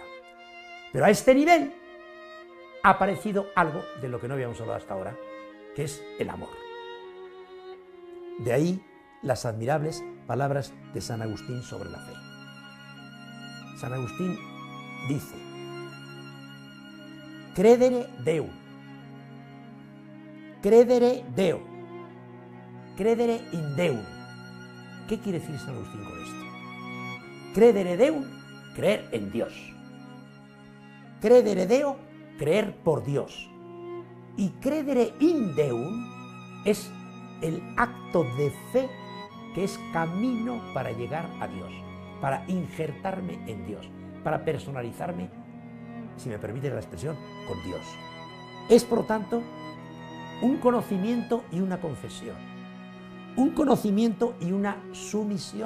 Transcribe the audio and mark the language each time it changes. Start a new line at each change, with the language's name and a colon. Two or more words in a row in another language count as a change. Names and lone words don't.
Spanish: Pero a este nivel ha aparecido algo de lo que no habíamos hablado hasta ahora, que es el amor. De ahí las admirables palabras de San Agustín sobre la fe. San Agustín dice:
Latin: credere Deum, credere Deo, credere in Deum.
Spanish: ¿Qué quiere decir San Agustín con esto?
Latin: Credere Deum,
Spanish: creer en Dios.
Latin: Credere Deo,
Spanish: creer por Dios. Y
Latin: credere in Deum
Spanish: es el acto de fe que es camino para llegar a Dios, para injertarme en Dios, para personalizarme, si me permite la expresión, con Dios. Es, por lo tanto, un conocimiento y una confesión, un conocimiento y una sumisión.